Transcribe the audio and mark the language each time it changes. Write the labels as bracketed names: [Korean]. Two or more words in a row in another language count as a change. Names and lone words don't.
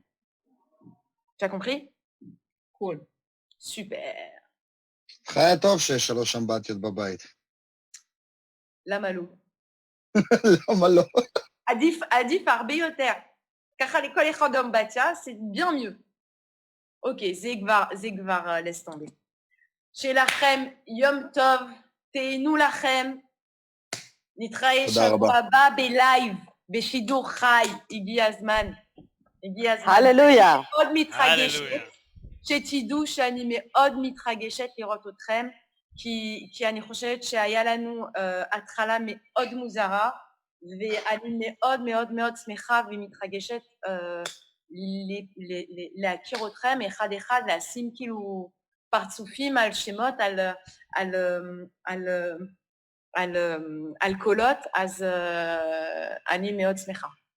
[Hebrew] אתה compris? קול. סופר. חיה טוב שיש 3 אמבטיות בבית. למה לא? למה לא? עדיף הרבה יותר. ככה לכל אחד אמבטיה, זה [French] bien mieux. [Hebrew] אוקיי, זה כבר [French] laisse tomber. [Hebrew] שלכם יום טוב, תהנו לכם. נתראה שבוע הבא בלייב, בשידור חי. הגיע הזמן. הללויה. מאוד מתרגשת. שתדעו שאני מאוד מתרגשת לראות אתכם, כי אני חושבת שהיה לנו התחלה מאוד מוזרה, ואני מאוד מאוד מאוד שמחה ומתרגשת להכיר אתכם אחד אחד, לשים כאילו פרצופים על שמות, על קולות, אז אני מאוד שמחה.